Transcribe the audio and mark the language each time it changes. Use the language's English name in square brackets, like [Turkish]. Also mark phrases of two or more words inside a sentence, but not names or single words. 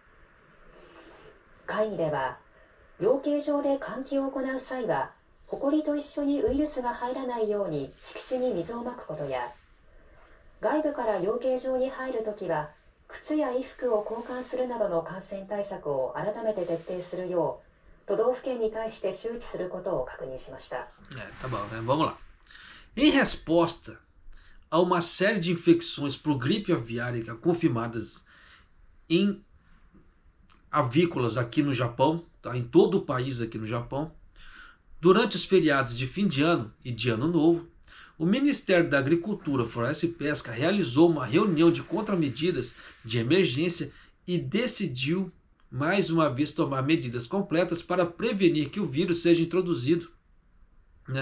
[Japanese] 会議では、養鶏場で換気を行う際は、ホコリと一緒にウイルスが入らないように敷地に水をまくことや、外部から養鶏場に入るときは、靴や衣服を交換するなどの感染対策を改めて徹底するよう、都道府県に対して周知することを確認しました。 [Portuguese] Tá bom, né? Vamos lá. Em resposta a uma série de infecções por gripe aviária confirmadas em avícolas aqui no Japão, tá? Em todo o país aqui no Japão, durante os feriados de fim de ano e de ano novo, o Ministério da Agricultura, Floresta e Pesca realizou uma reunião de contramedidas de emergência e decidiu mais uma vez tomar medidas completas para prevenir que o vírus seja introduzido, né?